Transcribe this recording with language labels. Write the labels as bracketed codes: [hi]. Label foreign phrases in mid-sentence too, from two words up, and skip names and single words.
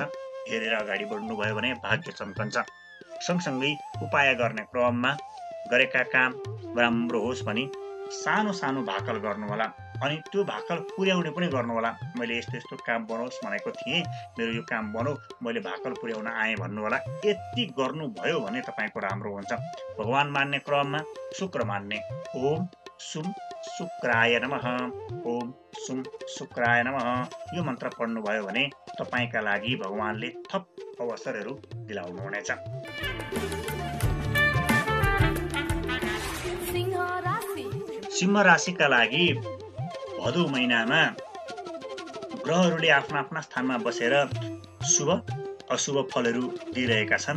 [ne] हेरेर अगाडि बढ्नुभयो भने भाग्य चम्कन्छ। सँगसँगै उपाय गर्ने क्रममा गरेका काम राम्रो होस् भनी सानो सानो भाकल गर्नुहोला। अनि त्यो भाकल पुर्याउने पनि गर्नुहोला। मैले यस्तो यस्तो काम बनोस् भनेको थिएँ, मेरो यो काम बनौ, मैले भाकल पुर्याउन आएँ भन्नुहोला। यति गर्नुभयो भने तपाईँको राम्रो हुन्छ। भगवान मान्ने क्रममा शुक्र मान्ने। [sa] ओम सुम शुक्राय नमः, ओम सुम शुक्राय नमः [ne] यो मन्त्र पढ्नुभयो भने तपाईँका लागि भगवानले थप अवसरहरू दिलाउनुहुनेछ। सिंह राशिका लागि भदौ महिनामा ग्रहहरूले आफ्ना आफ्ना स्थानमा बसेर शुभ अशुभ फलहरू दिइरहेका छन्।